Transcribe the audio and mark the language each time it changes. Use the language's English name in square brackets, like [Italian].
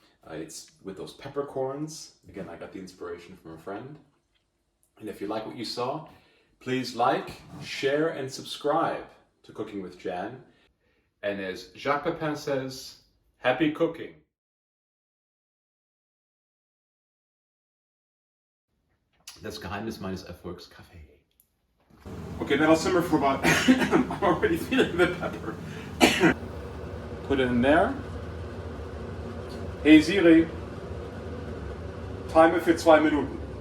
[English] It's with those peppercorns. Again, I got the inspiration from a friend. And if you like what you saw, please like, share, and subscribe to Cooking with Jan. And as Jacques Pepin says, happy cooking. [German] Das Geheimnis meines Erfolgs, Kaffee. [English] Okay, that'll simmer for about, I'm already feeling the pepper. Put it in there. [German] Hey Siri, Timer für 2 Minuten.